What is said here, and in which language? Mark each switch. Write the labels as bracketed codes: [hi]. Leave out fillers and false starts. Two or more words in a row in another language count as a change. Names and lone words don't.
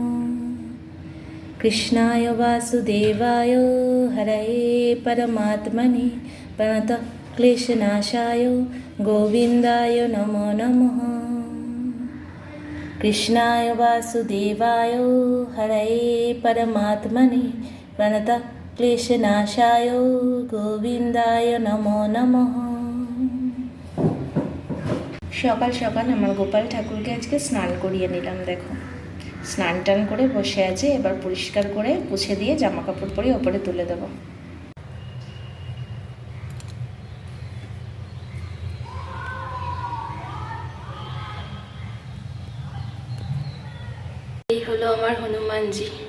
[sa] कृष्णाय वासुदेवाय हरये परमात्मने प्रणतक्लेशनाशाय गोविन्दाय नमो नमः। कृष्णाय वासुदेवाय हरये परमात्मने प्रणतक्लेशनाशाय गोविन्दाय नमो नमः। [bn] সকাল সকাল আমার গোপাল ঠাকুরকে আজকে স্নান করিয়ে নিলাম। দেখো স্নান টান করে বসে আছে, এবার পরিষ্কার করে মুছে দিয়ে জামা কাপড় পরে ওপরে তুলে দেবো। এই হলো আমার হনুমানজি।